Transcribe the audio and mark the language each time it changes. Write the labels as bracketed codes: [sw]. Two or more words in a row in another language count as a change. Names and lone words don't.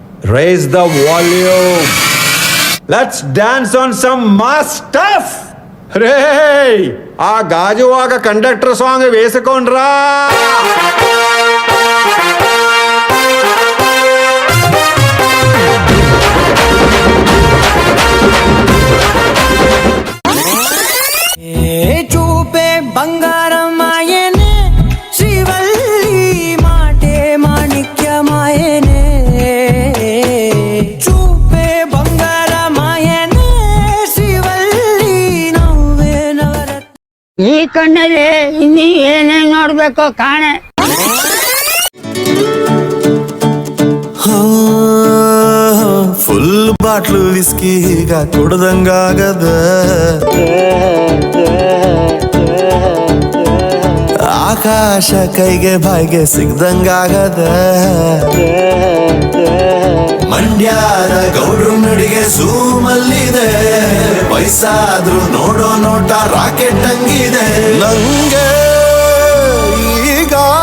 [en] Raise the volume. Let's dance on some mass stuff. [te] రే ఆ గాజువాక [en] conductor song [te] వేసుకోండ్రా. చూపే బంగారమాయనే శ్రీవల్లి మాటే మాణిక్యమాయనే చూపే బంగారమాయనే శ్రీవల్లి నవ్వే నవరత్న [kn] ಈ ಕಣ್ಣಲ್ಲಿ ಇನ್ನೀ ಏನೇನ್ ನೋಡ್ಬೇಕೋ ಕಾಣೆ. [en] full bottle whisky [kn] ಈಗ ಕುಡ್ದಂಗಾಗದ ಆಕಾಶ ಕೈಗೆ ಬಾಯಿಗೆ ಸಿಗ್ದಂಗಾಗದ ಮಂಡ್ಯದ ಗೌಡ್ರು ನಡಿಗೆ ಝೂಮಲ್ಲಿದೆ ವಯಸ್ಸಾದ್ರೂ ನೋಡೋ ನೋಟ ರಾಕೆಟ್ ಹಂಗಿದೆ ನಂಗೆ ಈಗ